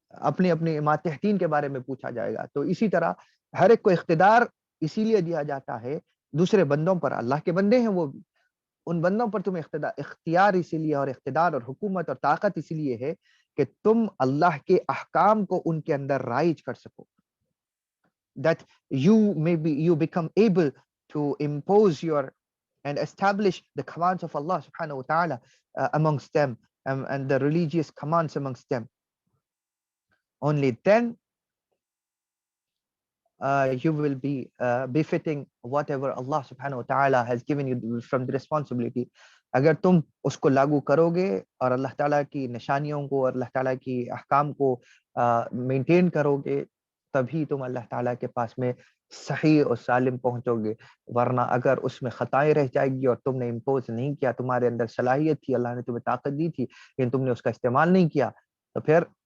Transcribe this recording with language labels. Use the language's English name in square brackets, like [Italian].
[Urdu] اپنی ماتحتین کے بارے میں پوچھا جائے گا۔ تو اسی طرح ہر ایک کو اقتدار اسی لیے دیا جاتا ہے دوسرے بندوں پر، اللہ کے بندے ہیں وہ بھی، ان بندوں پر تمہیں اختیار اسی لیے اور اقتدار اور حکومت اور طاقت اسی لیے ہے کہ تم اللہ کے احکام کو ان کے اندر رائج کر سکو، [English] that you become able to impose and establish the commands of Allah subhanahu wa ta'ala amongst them, and the religious commands amongst them. Only then you will be befitting whatever Allah subhanahu wa ta'ala has given you from the responsibility. [Urdu] اگر تم اس کو لاگو کرو گے اور اللہ تعالیٰ کی نشانیوں کو اور اللہ تعالیٰ کی احکام کو مینٹین کرو گے، تبھی تم اللہ تعالیٰ کے پاس میں صحیح اور سالم پہنچو گے، ورنہ اگر اس میں خطائیں رہ جائے گی اور تم نے امپوز نہیں کیا، تمہارے اندر صلاحیت تھی، اللہ نے تمہیں طاقت دی تھی لیکن تم نے اس کا استعمال نہیں کیا، تو پھر